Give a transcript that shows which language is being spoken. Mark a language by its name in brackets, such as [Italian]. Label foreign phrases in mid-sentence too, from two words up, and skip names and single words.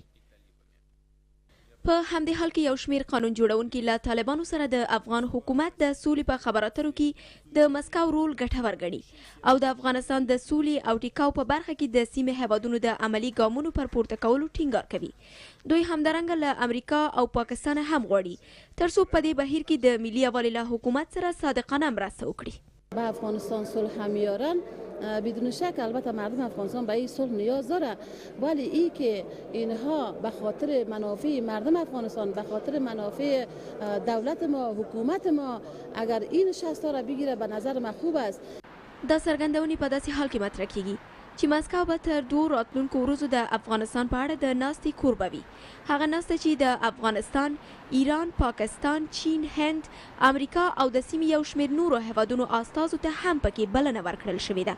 [Pashto] په همدې حال کې یو شمېر قانون جوړونکي له طالبانو سره د افغان حکومت د سولې په خبرو اترو کې د مسکو رول ګټور ګڼي او د افغانستان د سولې او ټیکاو په برخه کې د سیمې هیوادونو د عملي ګامونو پر پورته کولو ټینګار کوي. دوی همدارنګه له امریکا او پاکستان هم غواړي ترڅو په دې بهیر کې د ملي یووالي له حکومت سره صادقانه مرسته وکړي. [Persian] به افغانستان صلح میارن، بدون شک البته مردم افغانستان به این صلح نیاز داره، ولی این که اینها به خاطر منافع مردم افغانستان، به خاطر منافع دولت ما، حکومت ما اگر این شخصا را بگیره به نظر من خوب است. [Pashto] دا څرګندونې په داسې حال کې مطرح کیږي چې مسکو به تر 2 راتلونکو ورځو د افغانستان په اړه د ناستې کوربه وي. هغه ناسته چې د افغانستان، ایران، پاکستان، چین، هند، امریکا او د سیمې یو شمېر نورو هیوادونو استازو ته هم پکې بلنه ورکړل شوې ده.